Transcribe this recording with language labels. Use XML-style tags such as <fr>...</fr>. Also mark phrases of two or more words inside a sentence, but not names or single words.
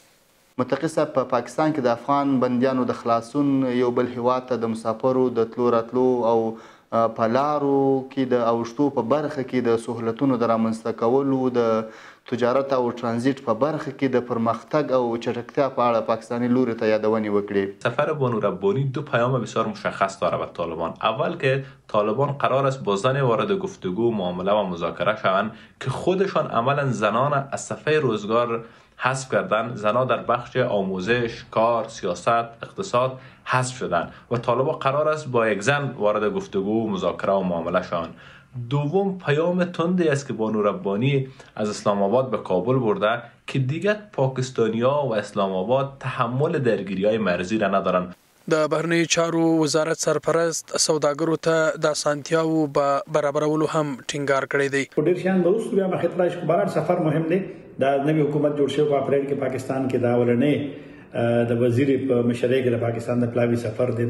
<ps>متقي صاحب په پاکستان کې د افغان بندیانو د خلاصون یو بل هیواد ته د مسافرو د تلو راتلو او په لارو کې د اوښتو په برخه کې د سهولتونو د رامنځته کولو د تجارت او ترانزیت په برخه کې د پرمختګ او چټکتیا په اړه پاکستانی لوری ته یادونی وکړي.</ps> <fa>سفر بانو ربانی دو پیام بسیار مشخص داره به طالبان. اول که طالبان قرار است با زن وارد گفتگو، معامله و مذاکره شوند که خودشان عملا زنان از صفحه روزگار حذف کردن. زنها در بخش آموزش، کار، سیاست، اقتصاد حذف شدن و طالبان قرار است با یک زن وارد گفتگو، مذاکره و معامله شوند. دوم پیام تندی است که بانو ربانی از اسلام آباد به کابل برده که دیگر پاکستانی‌ها و اسلام آباد تحمل درگیری‌های مرزی را ندارند.</fa> <ps>د بهرنیو چارو وزارت سرپرست سوداګرو ته د اسانتیاوو برابرولو هم ټینګار کړی دی. ډېر شیان به وروسته بیا مخې ته راشي، خو بهرحال سفر مهم دی. دا نوی حکومت جوړ شوی په اپریل کې پاکستان کې دا ولنې د وزیر په مشرۍ کې د پاکستان د پلاوي سفر دی.</ps>